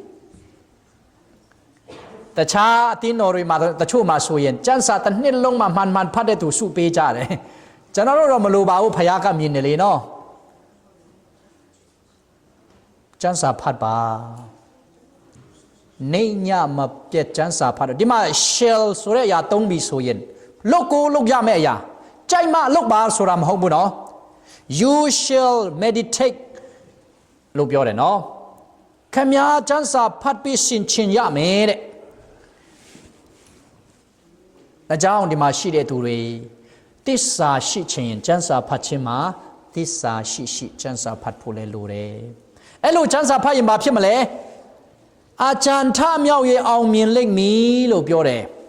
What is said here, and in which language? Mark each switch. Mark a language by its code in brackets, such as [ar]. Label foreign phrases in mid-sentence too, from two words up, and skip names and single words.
[my] တခြားအသင်းတော်တွေမှာတချို့မှာဆိုရင်ကျမ်းစာတစ်နှစ်လုံးမှမှန်ဖတ်တဲ့သူစုပေးကြတယ်ကျွန်တော်တို့တော့မလိုပါဘူးဖခင်ကမြင်နေလေနော် ကျမ်းစာဖတ်ပါနေညမပြတ်ကျမ်းစာဖတ်တော့ဒီမှာ shall ဆိုတဲ့အရာသုံးပြီးဆိုရင်လုပ်ကိုလုပ်ရမယ့်အရာကြိုက်မှလုပ်ပါဆိုတာမဟုတ်ဘူးနော် [en] you shall meditate [my] လို့ပြောတယ်နော်ခင်ဗျာကျမ်းစာဖတ်ပြီးဆင်ခြင်ရမယ်တဲ့ ဒါကြောင့်ဒီမှာရှိတဲ့သူတွေသစ္စာရှိခြင်းကျမ်းစာဖတ်ခြင်းမှာသစ္စာရှိကျမ်းစာဖတ်ဖို့လဲလိုတယ်အဲ့လိုကျမ်းစာဖတ်ရင်ဘာဖြစ်မလဲအာကျန်ထမြောက်ရဲ့အောင်မြင်လိမ့်မည်လို့ပြောတယ်